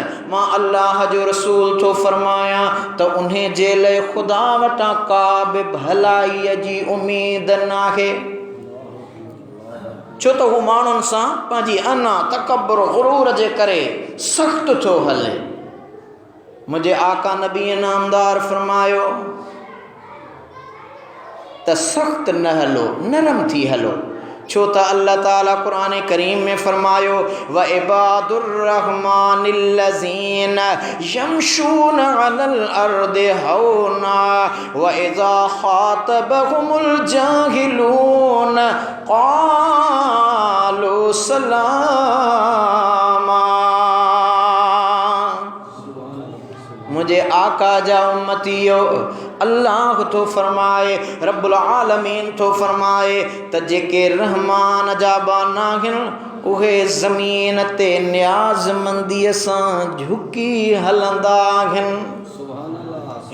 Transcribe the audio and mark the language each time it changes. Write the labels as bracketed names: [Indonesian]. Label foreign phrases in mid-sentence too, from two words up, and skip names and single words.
[Sindhi] मां अल्लाह जो रसूल थो फरमायां त उन जे लाइ ख़ुदा वटां का बि भलाईअ जी उमेद नाहे, छो त हू माण्हुनि सां पंहिंजी अना तकबर गुरूर जे करे सख़्त थो हले। मुंहिंजे आका नबी नामदार फरमायो त सख़्त न हलो, नरम थी हलो, छो त अल्लाह ताला क़ुरान करीम में फरमायो [Arabic] وعباد الرحمن الذين يمشون على الأرض هونا وإذا خاطبهم الجاهلون قالوا سلاما. [Sindhi] मुझे आका जा उम्मतियो अल्लाह तो फरमाए, [Arabic] رب العالمين [Sindhi] तो फरमाए त जेके रहमान जा बाना आहिनि उहे ज़मीन ते न्याज़मंदीअ सां झुकी हलंदा आहिनि।